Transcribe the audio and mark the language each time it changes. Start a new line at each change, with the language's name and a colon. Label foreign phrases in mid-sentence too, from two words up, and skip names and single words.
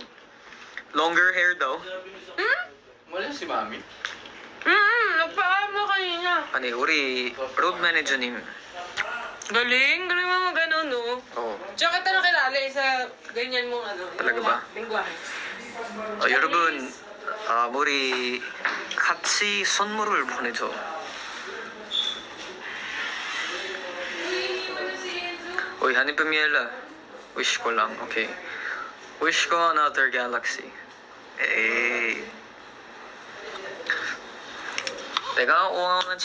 English: Longer hair
Filipino: daw. Wala si Mami. Nagpaalam mo kanina. Ano uri,
English: road manager
Filipino: ni. Galing mo gano'n, no? Oo. Tsaka kita nakilala sa ganyan mong ano. Talaga ba? Lingwahe.
Korean: 여러분, 우리 같이 선물을 보내줘.
Filipino: Uy, Honey Pamiela. Wish ko lang, okay. Wish ko
English: another galaxy.
Filipino: Eh. Teka, kuha ko ng chicken.